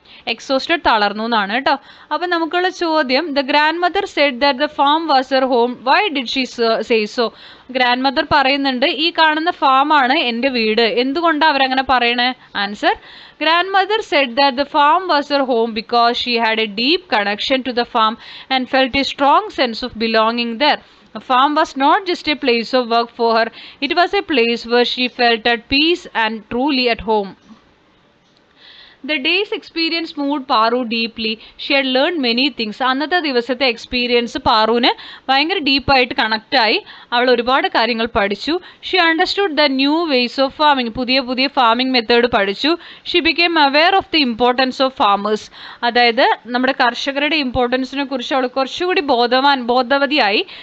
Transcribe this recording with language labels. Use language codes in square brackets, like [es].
[en] exhausted, [ml] തളർന്നു എന്നാണ് കേട്ടോ. അപ്പം നമുക്കുള്ള ചോദ്യം, [en] The grandmother said that the farm was her home, why did she say so? [ml] Grand mother പറയുന്നുണ്ട് ഈ കാണുന്ന ഫാമാണ് എൻ്റെ വീട്, എന്തുകൊണ്ടാണ് അവരങ്ങനെ പറയണേ? [en] Answer, grandmother said that the farm was her home because she had a deep connection to the farm and felt a strong sense of belonging there. A farm was not just a place of work for her, it was a place where she felt at peace and truly at home. The day's experience moved Paru deeply. She had learned many things. [ml] അന്നത്തെ ദിവസത്തെ experience പാറുവിന് ഭയങ്കര ഡീപ്പായിട്ട് connect ആയി. അവൾ ഒരുപാട് കാര്യങ്ങൾ പഠിച്ചു. [en] She understood the new ways of farming. [ml] പുതിയ ഫാമിംഗ് മെത്തേഡ് പഠിച്ചു. [en] She became aware of the importance of farmers. [ml] അതായത് നമ്മുടെ കർഷകരുടെ ഇമ്പോർട്ടൻസിനെ കുറിച്ച് അവൾ കുറച്ചുകൂടി ബോധവതിയായി.